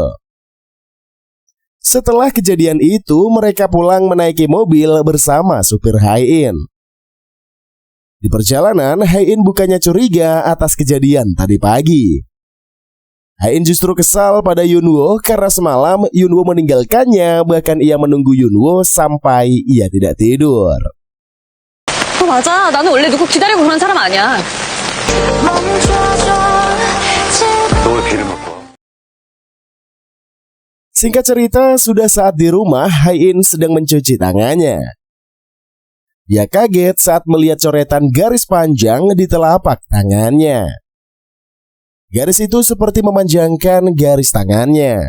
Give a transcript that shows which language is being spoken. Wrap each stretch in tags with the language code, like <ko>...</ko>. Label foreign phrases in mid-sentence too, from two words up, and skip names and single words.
<id>Setelah kejadian itu, mereka pulang menaiki mobil bersama supir Hae-in. Di perjalanan, Hae-in bukannya curiga atas kejadian tadi pagi. Hae-in justru kesal pada Yunwoo karena semalam Yunwoo meninggalkannya, bahkan ia menunggu Yunwoo sampai ia tidak tidur.</id> <ko>맞아. 나는 원래 누구 기다리고 그런 사람 아니야. 너의 배를 먹고</ko> <id>Singkat cerita, sudah saat di rumah, Hae-in sedang mencuci tangannya. Ia kaget saat melihat coretan garis panjang di telapak tangannya. Garis itu seperti memanjangkan garis tangannya.</id>